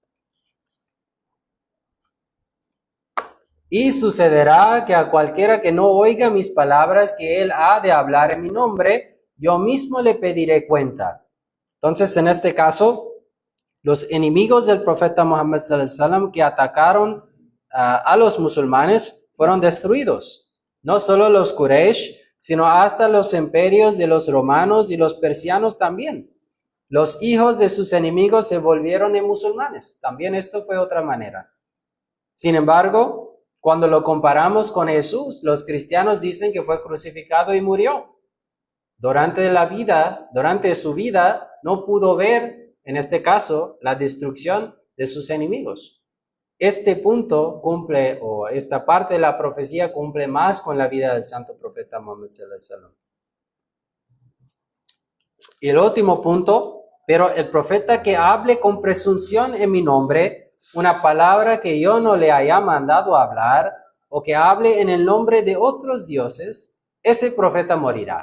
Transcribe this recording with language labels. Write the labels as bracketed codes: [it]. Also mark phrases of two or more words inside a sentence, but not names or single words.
[es] Y sucederá que a cualquiera que no oiga mis palabras que él ha de hablar en mi nombre, yo mismo le pediré cuenta. Entonces, en este caso, los enemigos del profeta Muhammad [ar] صلى الله عليه وسلم [es] que atacaron a los musulmanes fueron destruidos. No solo los Quraysh, sino hasta los imperios de los romanos y los persianos también. Los hijos de sus enemigos se volvieron en musulmanes. También esto fue otra manera. Sin embargo, cuando lo comparamos con Jesús, los cristianos dicen que fue crucificado y murió. Durante su vida, no pudo ver, en este caso, la destrucción de sus enemigos. Este punto cumple, o esta parte de la profecía cumple más con la vida del santo profeta Muhammad [ar] صلى الله عليه وسلم. [es] Y el último punto, pero el profeta que hable con presunción en mi nombre, una palabra que yo no le haya mandado a hablar, o que hable en el nombre de otros dioses, ese profeta morirá.